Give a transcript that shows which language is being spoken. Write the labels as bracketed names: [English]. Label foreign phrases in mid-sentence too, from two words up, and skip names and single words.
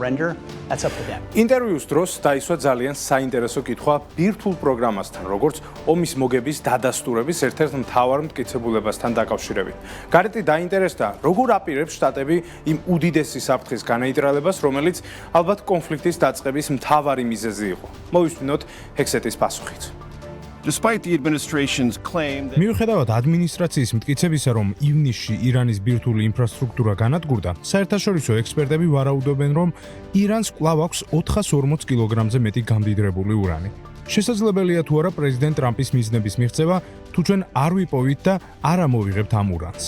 [Georgian] ინტერვიუს დროს დაისვა ძალიან საინტერესო კითხვა ბირთვულ პროგრამასთან, როგორც ომის მოგების დადასტურების ერთ-ერთ მთავარ მტკიცებულებასთან დაკავშირებით. გარეტი დაინტერესდა, როგორ აპირებს შტატები იმ უდიდესი საფრთხის განეიტრალებას, რომელიც ალბათ კონფლიქტის დაწყების მთავარი მიზეზი იყო. მოვისმინოთ ჰექსეტის პასუხით. [English] Despite the administration's claim that [Georgian] მიუხედავად ადმინისტრაციის მტკიცებისა, რომ ივნისში ირანის ბირთვული ინფრასტრუქტურა განადგურდა, საერთაშორისო ექსპერტები ვარაუდობენ, რომ ირანს კვლავ აქვს 440 კილოგრამზე მეტი გამდიდრებული ურანი. შესაძლებელია თუ არა პრეზიდენტ ტრამპის მიზნების მიღწევა, თუ ჩვენ არ ვიპოვით და არ ამოვიღებთ ამ ურანს.